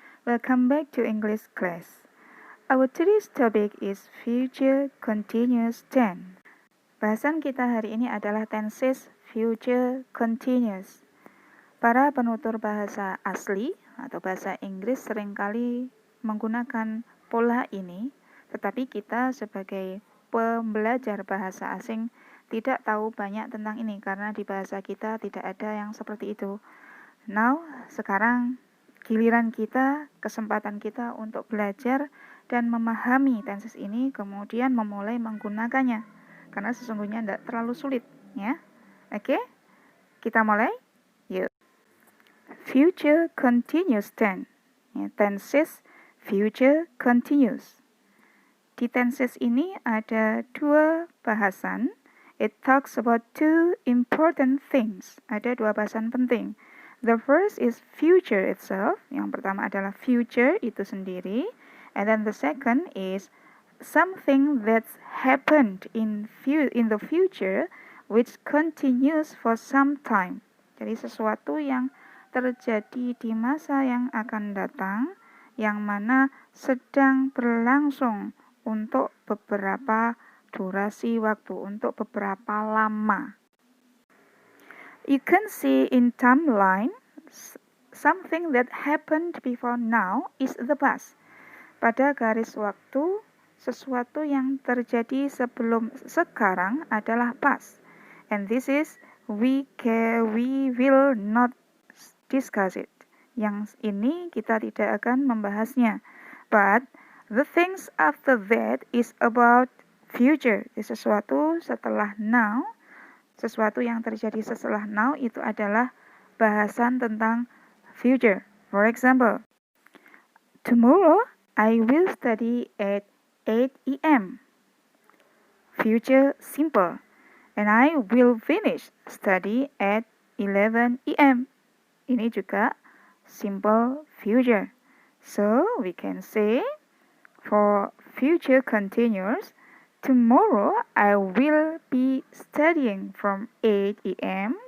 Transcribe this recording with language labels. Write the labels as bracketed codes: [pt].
[en] Welcome back to English class. Our today's topic is future continuous tense. [id] Bahasan kita hari ini adalah tenses future continuous. Para penutur bahasa asli atau bahasa Inggris seringkali menggunakan pola ini, tetapi kita sebagai pembelajar bahasa asing tidak tahu banyak tentang ini karena di bahasa kita tidak ada yang seperti itu. Now, sekarang giliran kita, kesempatan kita untuk belajar dan memahami tenses ini, kemudian memulai menggunakannya. Karena sesungguhnya tidak terlalu sulit, ya. Oke, kita mulai. Yuk. Future continuous tense. Ya, tenses future continuous. Di tenses ini ada dua bahasan. [en] It talks about two important things. [id] Ada dua bahasan penting. [en] The first is future itself. [id] Yang pertama adalah future itu sendiri. [en] And then the second is something that's happened in the future which continues for some time. [id] Jadi sesuatu yang terjadi di masa yang akan datang, yang mana sedang berlangsung untuk beberapa durasi waktu, untuk beberapa lama. [en] You can see in timeline, something that happened before now is the past. [id] Pada garis waktu, sesuatu yang terjadi sebelum sekarang adalah past. [en] And this is, we will not discuss it. [id] Yang ini kita tidak akan membahasnya. [en] But the things after that is about future. [id] Sesuatu setelah now, sesuatu yang terjadi setelah now itu adalah bahasan tentang future. [en] For example, tomorrow I will study at 8 a.m. Future simple. And I will finish study at 11 a.m. [id] Ini juga simple future. [en] So we can say for future continuous, tomorrow I will be studying from 8 a.m.